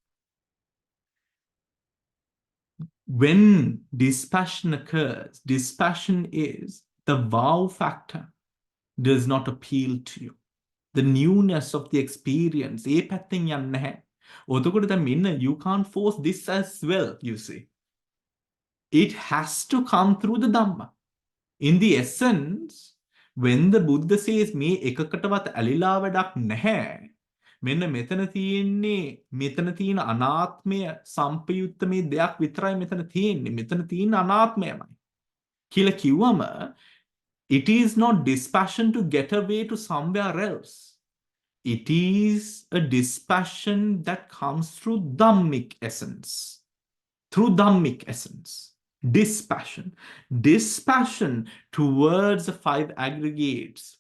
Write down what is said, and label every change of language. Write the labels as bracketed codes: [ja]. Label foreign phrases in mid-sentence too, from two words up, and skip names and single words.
[en] When dispassion occurs, dispassion is the wow factor does not appeal to you. The newness of the experience, you can't force this as well, you see. It has to come through the Dhamma. In the essence, when the Buddha says, [si] මේ එකකටවත් ඇලිල වැඩක් නැහැ, මෙන්න මෙතන තියෙන අනාත්මය සම්පයුත්ත මේ දෙයක් විතරයි මෙතන තියෙන්නේ. මෙතන තියෙන අනාත්මයමයි. කියලා කිව්වම, [en] it is not dispassion to get away to somewhere else. It is a dispassion that comes through Dhammic essence. Through Dhammic essence. Dispassion. Dispassion towards the five aggregates.